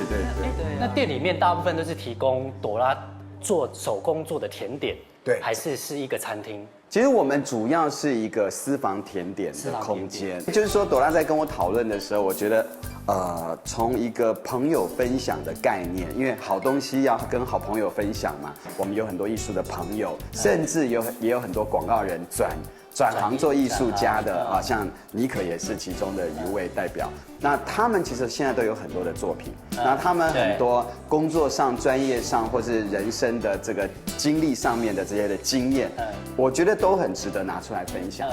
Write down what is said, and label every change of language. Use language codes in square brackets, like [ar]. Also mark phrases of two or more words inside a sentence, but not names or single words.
[zh] 那店裡面大部分都是提供朵拉做手工做的甜點，對，還是一個餐廳？其實我們主要是一個私房甜點的空間，就是說朵拉在跟我討論的時候，我覺得，從一個朋友分享的概念，因為好東西要跟好朋友分享嘛，我們有很多藝術的朋友，甚至也有很多廣告人轉行做藝術家的啊，像妮可也是其中的一位代表。那他們其實現在都有很多的作品，那他們很多工作上、專業上，或是人生的這個經歷上面的這些的經驗，我覺得都很值得拿出來分享。